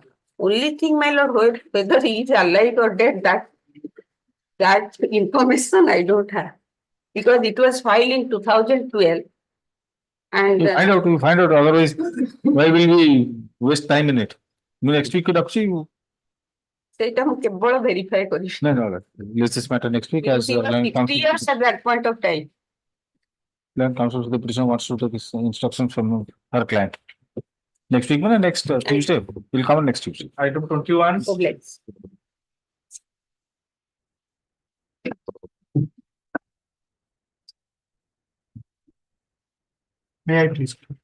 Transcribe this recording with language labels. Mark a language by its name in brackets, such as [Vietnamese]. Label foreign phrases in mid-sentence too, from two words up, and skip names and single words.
[English] Only thing, my lord, whether he is alive or dead, that information I don't have. Because it was filed in 2012. And you find out, otherwise, why will we waste time in it. Next week could actually, [Odia] ସେଇଟା ମୁଁ କେବଳ verify କରିବି. [English] no, let's this matter next week as We were land 50 council. years at that point of time. Land council to the petitioner wants to take instructions from her client. Next week, next Tuesday, we'll come on next Tuesday. Item 21. So let's. May I please?